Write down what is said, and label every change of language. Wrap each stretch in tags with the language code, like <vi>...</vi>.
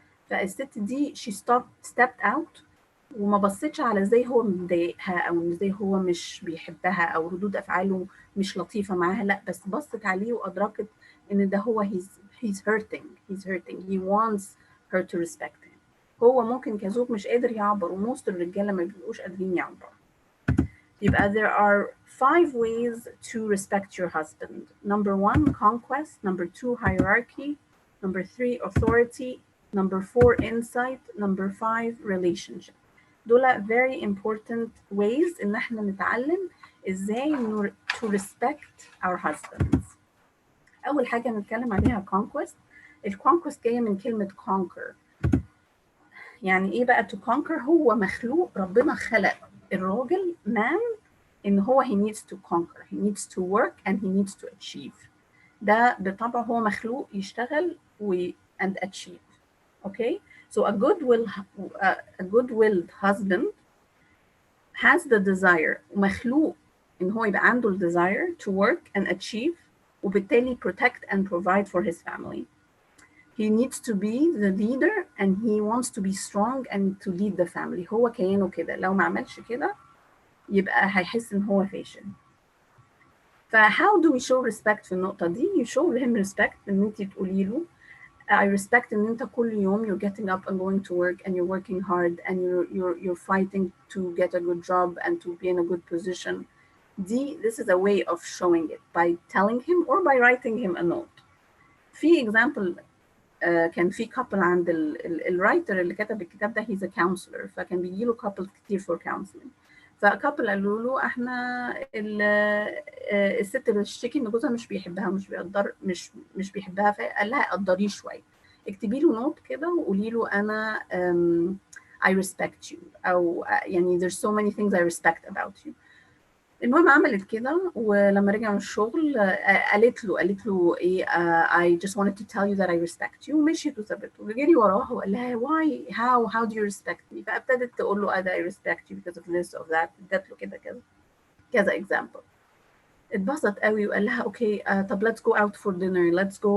<ar>فالست دي</ar> <en>she stepped out</en> <ar>وما بصتش على ازاي هو مضايقها او ازاي هو مش بيحبها او ردود افعاله مش لطيفة معاها. لا، بس بصت عليه وادركت ان ده هو</ar> <en>he's hurting. He wants her to respect him.</en> <ar>هو ممكن كزوج مش قادر يعبر، وموست الرجالة ما بيبقوش قادرين يعبروا.</ar> <en>يبقى there are 5 ways to respect your husband. Number 1, conquest. Number 2, hierarchy. Number 3, authority. Number 4, insight. Number 5, relationship.</en> <ar>دول</ar> <en>very important ways</en> <ar>إن احنا نتعلم إزاي</ar> <en>to respect our husbands.</en> <ar>أول حاجة نتكلم عليها conquest. الconquest جاية من كلمة conquer. يعني إيه بقى</ar> <en>to conquer؟</en> <ar>هو مخلوق، ربنا خلق الراجل</ar> <en>man إن هو he needs to conquer, he needs to work and he needs to achieve.</en> <ar>ده بطبعه هو مخلوق يشتغل and achieve.</ar> <en>Okay? So a good-willed husband has the desire,</en> <ar>مخلوق إن هو يبقى عنده</ar> <en>desire to work and achieve وبالتالي protect and provide for his family. He needs to be the leader and he wants to be strong and to lead the family.</en> <ar>هو كيانه كده، لو ما عملش كده يبقى هيحس إن هو فاشل.</ar> <en>فhow do we show respect</en> <ar>في النقطة دي؟</ar> <en>You show him respect</en> <ar>إن أنتِ تقولي له</ar> <en>I respect</en> <ar>إن أنت كل يوم</ar> <en>you're getting up and going to work and you're working hard and you're fighting to get a good job and to be in a good position. This is a way of showing it by telling him or by writing him a note.</en> <ar>في example كان في couple عند الرايتر اللي كتب الكتاب ده</ar> <en>he's a counselor</en> <ar>فكان بيجي له couple كتير for counseling. فكابل قالوا له احنا الست بتشتكي ان جوزها مش بيحبها ومش بيقدر مش بيحبها فقال لها قدريه شويه اكتبي له نوت كده وقولي له انا I respect you او يعني</ar> <en>there's so many things I respect about you.</en> <ar>المهم عملت كده ولما رجع من الشغل قالت له ايه</ar> <en>I just wanted to tell you that I respect you</en> <ar>ومشيت وسابته وجري وراها وقال لها</ar> <en>why how do you respect me</en> <ar>فابتدت تقول له</ar> <en>I respect you because of this or that</en> <ar>ادت له كذا example اتبسط قوي وقال لها okay طب</ar> <en>let's go out for dinner</en>